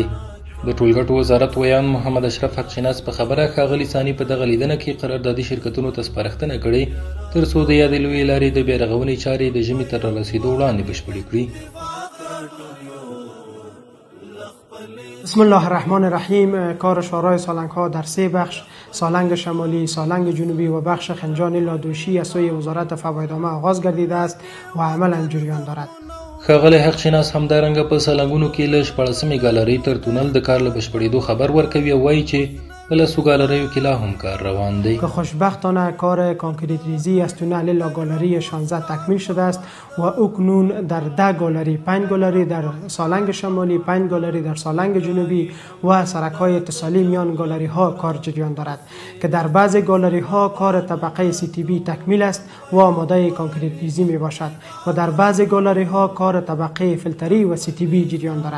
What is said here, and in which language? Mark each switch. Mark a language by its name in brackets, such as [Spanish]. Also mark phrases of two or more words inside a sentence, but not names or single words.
[Pashto] د ټولګټو وزارت ویان محمد اشرف حقشناس په خبره ښاغلي ثاني په دغه لیدنه کې قراردادي شرکتونو ته سپارښتنه کړې تر څو د یادې لویې لارې د بیرغونې چارې د ژمي تر رارسېدو وړاندې بشپړې کړي. [Arabic] بسم الله الرحمن الرحیم. [Persian] کار شورای سالنگ ها در 3 بخش، سالنگ شمالی، سالنگ جنوبی و بخش خنجان لادوشی از سوی وزارت فوایدنامه آغاز گردیده است و عملا جریان دارد. [Pashto] ښاغلی حقشناس همدارنګه په سالنګونو کې له 14مې ګالرۍ تر تونل د کار له بشپړېدو خبر ورکوي او وایي چې په لسو ګالریو کې لا هم کار روان دی. [Persian] که خوشبختانه کار کانکریت ریزی از تونل لا گالری 16 تکمیل شده است و اکنون در 10 گالری، 5 گالری در سالنگ شمالی، 5 گالری در سالنگ جنوبی و سرک‌های اتصالی میان گالری ها کار جریان دارد که در بعض گالری ها کار طبقه CTB تکمیل است و آماده کانکریت ریزی می باشد و در بعض گالری ها کار طبقه فیلتری و CTB جریان دارد.